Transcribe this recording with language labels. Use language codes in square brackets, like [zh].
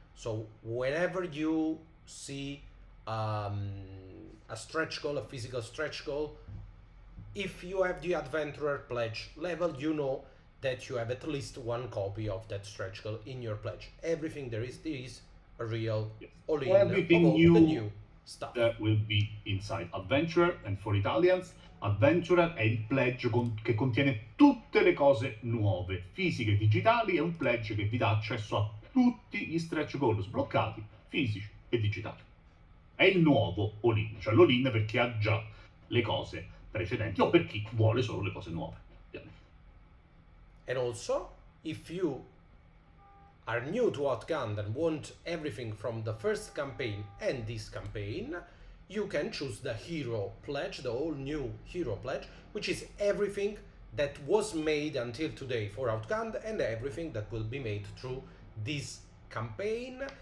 [en] So whenever you see a stretch goal, a physical stretch goal, if you have the adventurer pledge level, you know that you have at least one copy of that stretch goal in your pledge. Everything there is a real all-in of all the new stuff. That will be inside Adventurer, and for Italians, [it] Adventurer è il pledge che contiene tutte le cose nuove, fisiche e digitali. È un pledge che vi dà accesso a tutti gli stretch goal sbloccati, fisici e digitali. È il nuovo all-in, cioè l'all-in per chi ha già le cose precedenti o per chi vuole solo le cose nuove. [en] And also, if you are new to Outgunned and want everything from the first campaign and this campaign, you can choose the hero pledge, the all new hero pledge, which is everything that was made until today for Outgunned and everything that will be made through this campaign.